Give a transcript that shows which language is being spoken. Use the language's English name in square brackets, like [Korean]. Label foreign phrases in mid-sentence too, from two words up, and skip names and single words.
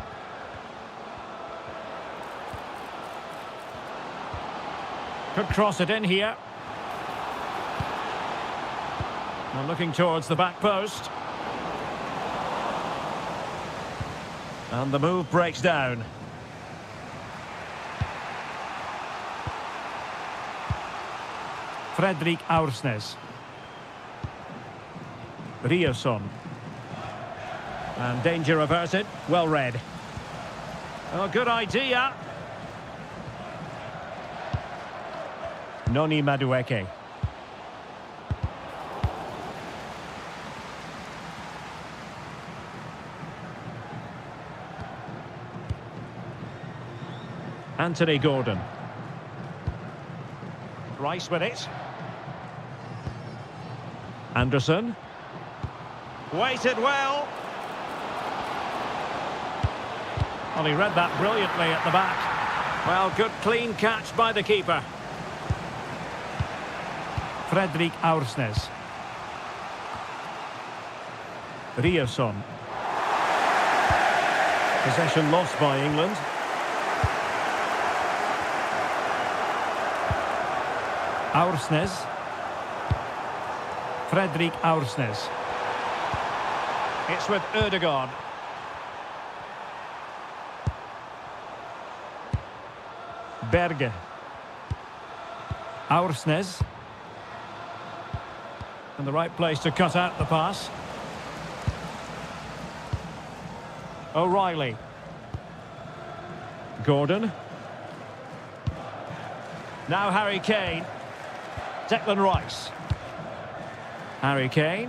[English] Could cross it in here. Now looking towards the back post. And the move breaks down. Fredrik Aursnes. Riasson. And danger averted. Well read. Oh, good idea. Noni Madueke. Anthony Gordon. Rice with it. Anderson. Waited well. Well, he read that brilliantly at the back. Well, good clean catch by the keeper. Fredrik Aursnes. Rierson. Possession lost by England. Aursnes. Fredrik Aursnes. It's with Ødegaard. Berge. Aursnes. In the right place to cut out the pass. O'Reilly. Gordon. Now Harry Kane. Declan Rice. Harry Kane.